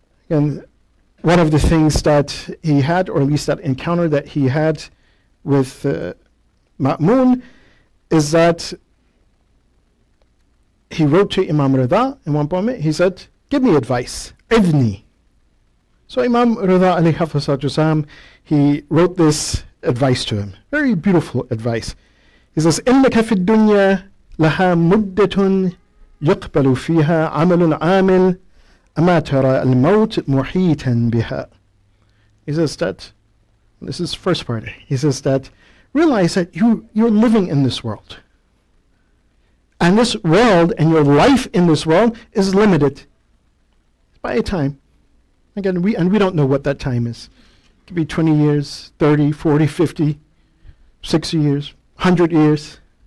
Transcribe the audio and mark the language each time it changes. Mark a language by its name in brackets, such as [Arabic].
[English] and one of the things that he had, or at least that encounter that he had with Ma'mun, is that he wrote to Imam Ridha in one moment, he said, give me advice, idni. So Imam Ridha alayhi hafizatullah, he wrote this advice to him, very beautiful advice. He says, [Arabic] إِنَّكَ فِي الدُّنْيَا لَهَا مُدَّةٌ يُقْبَلُ فِيهَا عَمَلٌ عَامِلٌ أَمَا تَرَى الْمَوْتِ مُحِيطًا بِهَا. [English] He says that, this is the first part, he says that, realize that you're living in this world. And this world and your life in this world is limited by a time. Again, we don't know what that time is. It could be 20 years, 30, 40, 50, 60 years, 100 years.